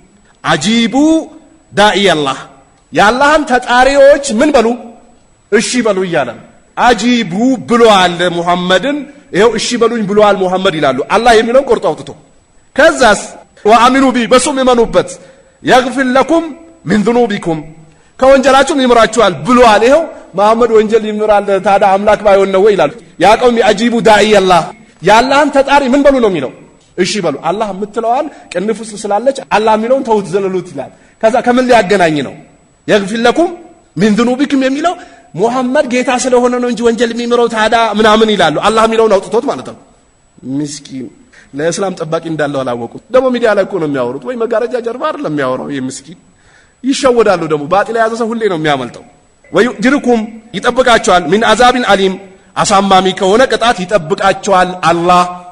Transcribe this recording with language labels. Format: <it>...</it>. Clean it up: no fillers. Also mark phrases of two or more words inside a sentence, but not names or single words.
<ar>أجيبوا داعي الله</ar> <am>የአላህን ተጣሪዎች ምን በሉ እሺ በሉ ይያለ አጂቡ ብሏል ሙሐመድን ይሄው እሺ በሉኝ ብሏል ሙሐመድ ይላሉ አላህ የሚለውን ቆርጦ አውጥቶ ከዛስ</am> <ar>وآمنوا به</ar> <am>በሱም ይመኑበት</am> <ar>يغفر لكم من ذنوبكم</ar> <am>ከወንጀላችሁ ይምራችኋል ብሏል ይሄው መሐመድ ወንጀል ይምራል ታዲያ አምላክ ባይሆን ነው ይላሉ</am> <ar>يا قوم أجيبوا داعي الله</ar> <am>ያላህን ተጣሪ ምን በሉ ነው የሚለው እሺ በሉ አላህ የምትለዋል ቅንፍ ውስጥ ስላለች አላህ የሚለውን ተውት ዘለሉት ይላል ከዛ ከምን ሊያገናኝ ነው</am> <ar>يغفر لكم من ذنوبكم</ar> <am>የሚለው ሙሐመድ ጌታ ስለሆነ ነው እንጂ ወንጀል የሚምረው ታዲያ ምናምን ይላሉ አላህ የሚለውን አውጥቶት ማለት ነው ምስኪን ለእስላም ጠባቂ እንዳለው አላወቁት ደግሞ ሚዲያ ላይ እኮ ነው የሚያወሩት ወይ መጋረጃ ጀርባ አይደለም የሚያወራው ምስኪን ይሸወዳሉ ደግሞ ባጢል ያዘ ሰው ሁሌ ነው የሚያመልጠው ወይጅርኩም ይጠብቃቸዋል ምን</am> <ar>عذابن أليم</ar> <am>አሳማሚ ከሆነ ቅጣት ይጠብቃቸዋል አላህ</am>